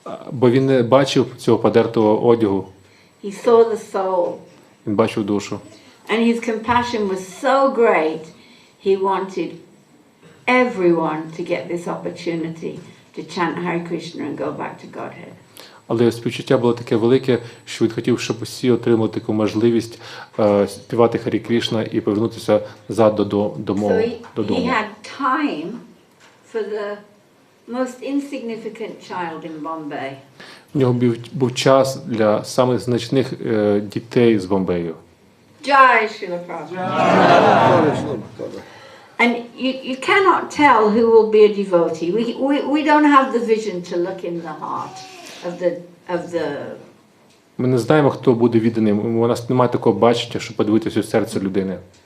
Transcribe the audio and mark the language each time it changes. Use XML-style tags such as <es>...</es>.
<uk>Бо він не бачив цього подертого одягу,</uk> <en>He saw the soul.</en> <uk>він бачив душу.</uk> <en>And his compassion was so great, he wanted everyone to get this opportunity to chant Hare Krishna and go back to Godhead.</en> <uk>Але співчуття було таке велике, що він хотів, щоб усі отримали таку можливість співати Харі Крішна і повернутися назад додому.</uk> <en>So he had time for the most insignificant child in Bombay.</en> <uk>У нього був час для самих значних дітей з Бомбею.</uk> <en>Jai Srila Prabhupada. And you cannot tell who will be a devotee. We don't have the vision to look in the heart of the.</en> <uk>Ми не знаємо, хто буде відданим. У нас немає такого бачення, щоб подивитися у серце людини.</uk>